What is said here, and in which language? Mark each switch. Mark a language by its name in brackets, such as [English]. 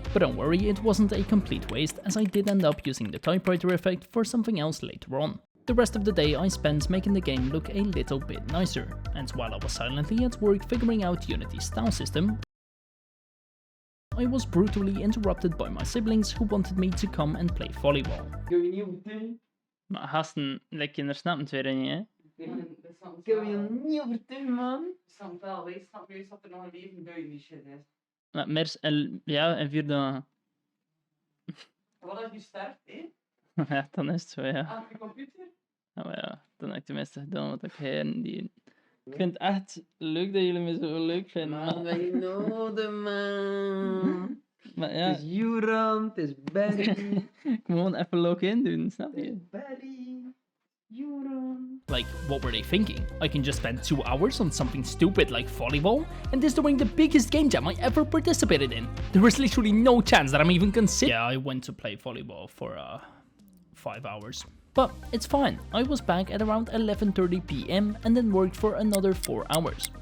[English] But don't worry, it wasn't a complete waste, as I did end up using the typewriter effect for something else later on. The rest of the day I spent making the game look a little bit nicer, and while I was silently at work figuring out Unity's style system, I was brutally interrupted by my siblings who wanted me to come and play volleyball. [Dutch] Kun je niet overtuigen? Maar gasten, kinderen snappen het weer niet, hè? Kun je niet overtuigen, man? Snap wel, wij snappen juist dat er nog een leven buiten die shit is. Maar ja, en 4 dagen. Wat als je sterft, hè? Ja, dan is het zo, ja. Aan je computer? Ja, maar ja, dan heb ik tenminste gedaan wat ik die. Ik vind het echt leuk dat jullie me zo leuk vinden. Man, wij noden, man. Maar ja, Het is Juran, het is Barry. gewoon even login doen, snap je? Barry. Juran. [English] Like, what were they thinking? I can just spend 2 hours on something stupid like volleyball? And this during the biggest game jam I ever participated in. There is literally no chance that I'm even considering. Yeah, I went to play volleyball for 5 hours. But it's fine, I was back at around 11:30 PM and then worked for another 4 hours.